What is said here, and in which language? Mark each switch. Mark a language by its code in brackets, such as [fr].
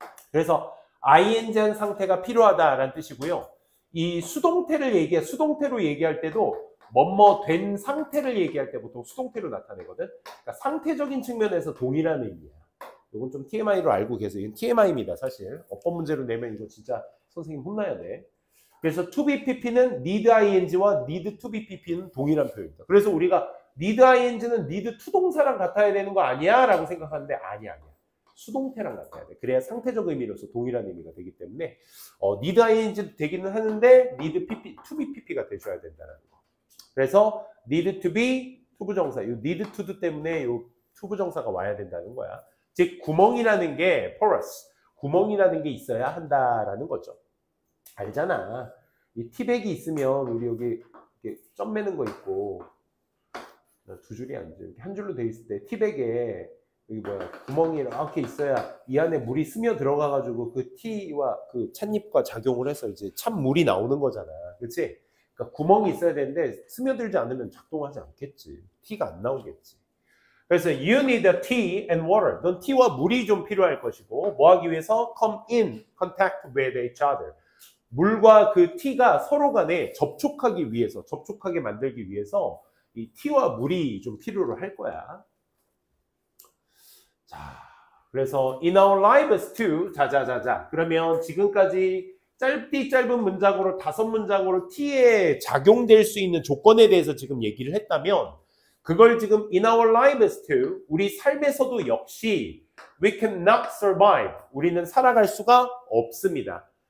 [ko] 그래서 ing한 상태가 필요하다라는 뜻이고요. 이 수동태로 얘기할 때도 뭐뭐 된 상태를 얘기할 때 보통 수동태로 나타내거든. 그러니까 상태적인 측면에서 동일한 의미야. 이건 좀 TMI로 알고 계세요. 이건 TMI입니다, 사실. 어법 문제로 내면 이거 진짜 선생님 혼나야 돼. 그래서 to be pp는 need ing와 [en] need to be pp [ko] 는 동일한 표현입니다. 그래서 우리가 need ing는 need to 동사랑 같아야 되는 거 아니야? 라고 생각하는데 아니야. 수동태랑 같아야 돼. 그래야 상태적 의미로서 동일한 의미가 되기 때문에 need ing 되기는 하는데 need pp, to be pp가 되셔야 된다는 거. 그래서 need to be 투부정사, 이 need to do 때문에 이 투부정사가 와야 된다는 거야. 즉 구멍이라는 게 porous, 구멍이라는 게 있어야 한다라는 거죠. 알잖아. 이 티백이 있으면 우리 여기 이렇게 점 매는 거 있고 두 줄이 아니죠. 이렇게 한 줄로 돼 있을 때 티백에 여기 구멍이 이렇게 있어야 이 안에 물이 스며 들어가가지고 그 티와 그 찻잎과 작용을 해서 이제 찬물이 나오는 거잖아. 그렇지? 그러니까 구멍이 있어야 되는데 스며들지 않으면 작동하지 않겠지. 티가 안 나오겠지. 그래서 [en] you need a tea and water. [ko] 넌 티와 물이 좀 필요할 것이고 뭐 하기 위해서? [en] come in contact with each other. [ko] 물과 그 티가 서로 간에 접촉하기 위해서, 접촉하게 만들기 위해서 이 티와 물이 좀 필요로 할 거야. 자, 그래서 [en] in our lives too. [ko] 자자자자. 그러면 지금까지 짧은 문장으로 5문장으로 t에 작용될 수 있는 조건에 대해서 지금 얘기를 했다면 그걸 지금 [en] in our lives too, [ko] 우리 삶에서도 역시 [en] we cannot survive, [ko] 우리는 살아갈 수가 없습니다.